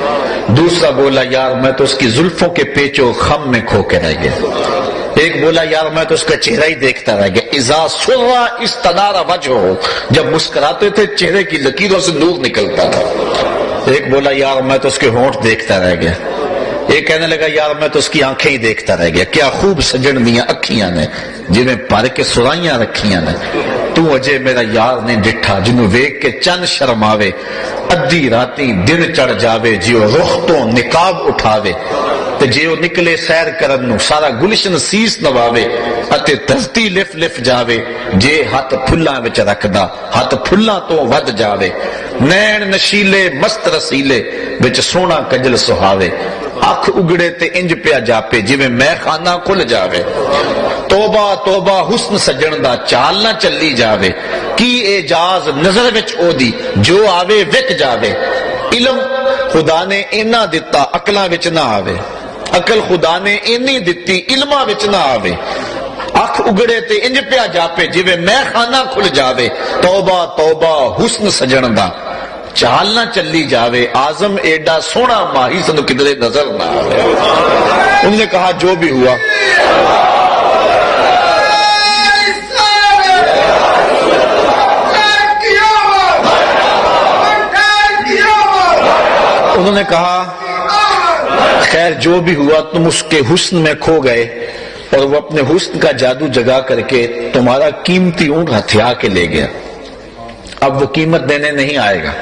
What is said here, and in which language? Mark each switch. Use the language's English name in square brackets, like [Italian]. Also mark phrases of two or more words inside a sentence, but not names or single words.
[Urdu] دوسرا بولا یار میں تو اس کی زلفوں کے پیچ و خم میں کھو کے رہ گیا۔ ایک بولا یار میں تو اس کا چہرہ ہی دیکھتا رہ گیا، [Arabic] اذا سرّا استنار وجہہ، [Urdu] جب مسکراتے تھے چہرے کی لکیروں سے نور نکلتا تھا۔ ایک بولا یار میں تو اس کے ہونٹ دیکھتا رہ گیا۔ ایک کہنے لگا یار میں تو اس کی آنکھیں ہی دیکھتا رہ گیا، [Punjabi] کیا خوب سجن دیاں اکھیاں نے جنہیں پر کے سرائیاں رکھیاں نے، تو اجے میرا یار نے ڈٹھا جنوں ویک کے چند شرماوے، ادھی راتی دن چڑھ جاوے جیو رخ تو نقاب اٹھاوے، تے جیو نکلے سیر کرن نو سارا گلشن سیس نواوے، اتے دھرتی لف لف جاوے جے ہاتھ پھلاں وچ رکھدا ہاتھ پھلاں تو ود جاوے، نین نشیلے مست رسیلے وچ سونا کجل سہاوے، اکھ اگڑے تے انج پیا جاپے جویں میں خانہ کھل جاوے، توبہ توبہ حسن سجن دا چال نہ چلی جاوے، کی اعجاز نظر وچ او دی جو آوے وک جاوے، علم خدا نے اینا دتا عقلاں وچ نہ آوے، عقل خدا نے اینی دتی علماں وچ نہ آوے، اکھ اگڑے تے انج پیا جاپے جویں میں خانہ کھل جاوے، توبہ توبہ حسن سجن دا چال نہ چلی جاوے، آزم ایڈا سونا ماہی سنو کدرے نظر نہ آوے۔ [Urdu] انہوں نے کہا جو بھی ہوا انہوں نے کہا خیر جو بھی ہوا تم اس کے حسن میں کھو گئے اور وہ اپنے حسن کا جادو جگا کر کے تمہارا قیمتی اونٹ ہتھیا کے لے گیا، اب وہ قیمت دینے نہیں آئے گا۔